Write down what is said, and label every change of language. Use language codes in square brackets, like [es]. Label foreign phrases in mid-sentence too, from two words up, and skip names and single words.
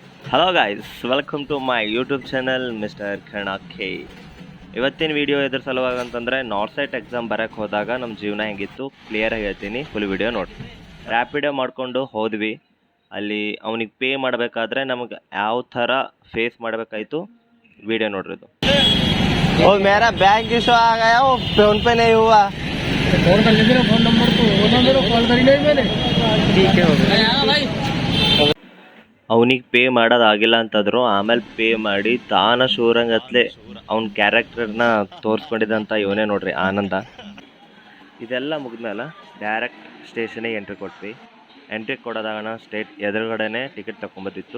[kn] ಹಲೋ ಗಾಯ್ಸ್, ವೆಲ್ಕಮ್ ಟು ಮೈ ಯೂಟ್ಯೂಬ್ ಚಾನಲ್ ಮಿಸ್ಟರ್ ಖಣಾಖೆ. ಇವತ್ತಿನ ವಿಡಿಯೋ ಎದ್ರ ಸಲುವಾಗಿ ಅಂತಂದರೆ ನಾರ್ತ್ ಸೈಟ್ ಎಕ್ಸಾಮ್ ಬರೋಕ್ಕೆ ಹೋದಾಗ ನಮ್ಮ ಜೀವನ ಹೆಂಗಿತ್ತು ಕ್ಲಿಯರಾಗಿ ಹೇಳ್ತೀನಿ. ಫುಲ್ ವಿಡಿಯೋ ನೋಡಿ. ರ್ಯಾಪಿಡೋ ಮಾಡಿಕೊಂಡು ಹೋದ್ವಿ. ಅಲ್ಲಿ ಅವನಿಗೆ ಪೇ ಮಾಡಬೇಕಾದ್ರೆ ನಮಗೆ ಯಾವ ಥರ ಫೇಸ್ ಮಾಡಬೇಕಾಯ್ತು ವಿಡಿಯೋ ನೋಡ್ರಿದು. [hi] ओ मेरा बैंक इशू आ गया, वो फोन पे नहीं हुआ. फोन कर लीजिए, फोन नंबर तो वो नंबर कॉल करी नहीं मैंने. ठीक है, हो गया भाई. [kn] ಅವನಿಗೆ ಪೇ ಮಾಡೋದಾಗಿಲ್ಲ ಅಂತಂದ್ರು ಆಮೇಲೆ ಪೇ ಮಾಡಿ ತಾನ ಶೂರಂಗತ್ಲೆ ಅವ್ನ ಕ್ಯಾರೆಕ್ಟರ್ನ ತೋರಿಸ್ಕೊಂಡಿದ್ದಂಥ ಇವನೇ ನೋಡ್ರಿ ಆನಂದ. ಇದೆಲ್ಲ ಮುಗಿದ್ಮೇಲೆ ಡೈರೆಕ್ಟ್ ಸ್ಟೇಷನಿಗೆ ಎಂಟ್ರಿ ಕೊಟ್ವಿ. ಎಂಟ್ರಿ ಕೊಡೋದಾಗಣ ಸ್ಟೇಟ್ ಎದುರುಗಡೆನೇ ಟಿಕೆಟ್ ತಗೊಂಬತ್ತಿತ್ತು.